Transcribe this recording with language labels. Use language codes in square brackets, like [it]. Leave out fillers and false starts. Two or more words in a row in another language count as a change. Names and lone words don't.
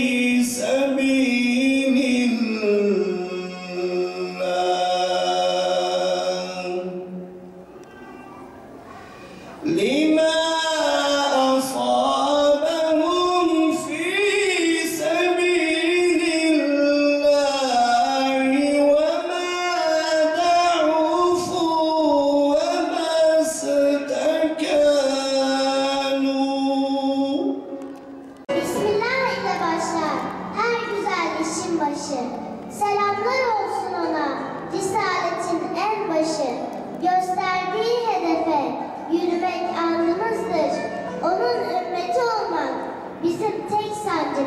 [ar] سبيل الله لما أصابهم في سبيل الله وما ضعفوا وما استكانوا. [tr] Bismillah ile başlar her güzel işin başı. Selamlar olsun ona, risaletin en başı. Gösterdiği hedefe yürümek andımızdır. Onun ümmeti olmak bizim tek sancımız.